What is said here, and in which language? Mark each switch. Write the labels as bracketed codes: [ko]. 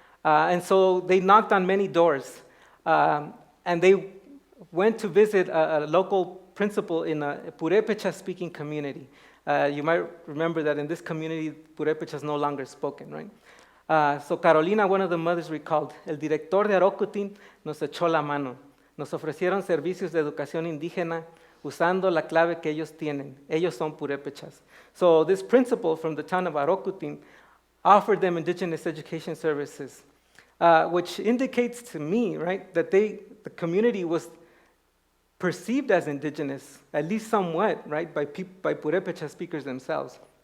[en] And so they knocked on many doors. And they went to visit a local principal in a Purépecha-speaking community. You might remember that in this community, Purépecha is no longer spoken, right? So Carolina, one of the mothers, recalled, [es] "El director de Arocutin nos echó la mano. Nos ofrecieron servicios de educación indígena usando la clave que ellos tienen. Ellos son Purépechas." [en] So this principal from the town of Arocutin offered them indigenous education services, which indicates to me, right, that the community was perceived as indigenous, at least somewhat, right, by Purépecha speakers themselves.